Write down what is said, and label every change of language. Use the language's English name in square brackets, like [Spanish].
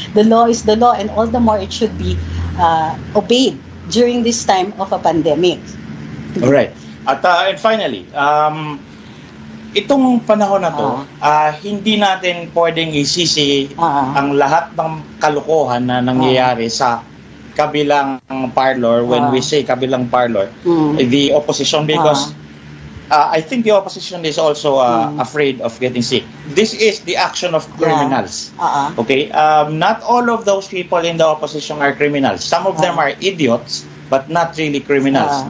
[English] The law is the law, and all the more it should be obeyed during this time of a pandemic. Alright. [Filipino] At [English] and finally, [Filipino] itong panahon na to, hindi natin pwedeng isisi ang lahat ng kalokohan na nangyayari sa kabilang parlor. [English] When we say kabilang parlor, the opposition, because I think the opposition is also afraid of getting sick. This is the action of criminals. Okay, not all of those people in the opposition are criminals. Some of them are idiots, but not really criminals.